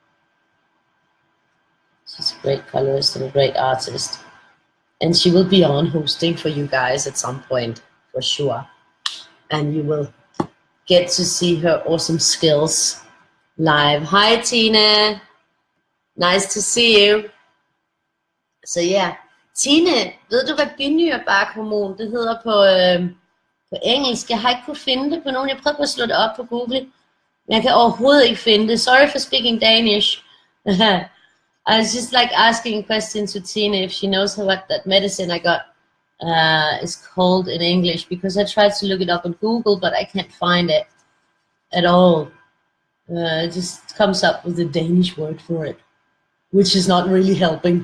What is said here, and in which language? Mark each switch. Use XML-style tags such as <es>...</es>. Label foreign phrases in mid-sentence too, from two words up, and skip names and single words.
<en>She's a great colorist and a great artist, and she will be on hosting for you guys at some point, for sure, and you will get to see her awesome skills live. Hi Tina, nice to see you.</en> <da>Så ja, Tine, ved du hvad binyrbarkhormon det hedder på engelsk? Jeg har ikke kunnet finde det på nogen. Jeg prøvede på at slå det op på Google, men jeg kan overhovedet ikke finde det.</da> <en>Sorry for speaking Danish. I was just like asking a question to Tine if she knows what that medicine I got is called in English, because I tried to look it up on Google, but I can't find it at all. It just comes up with a Danish word for it, which is not really helping.</en>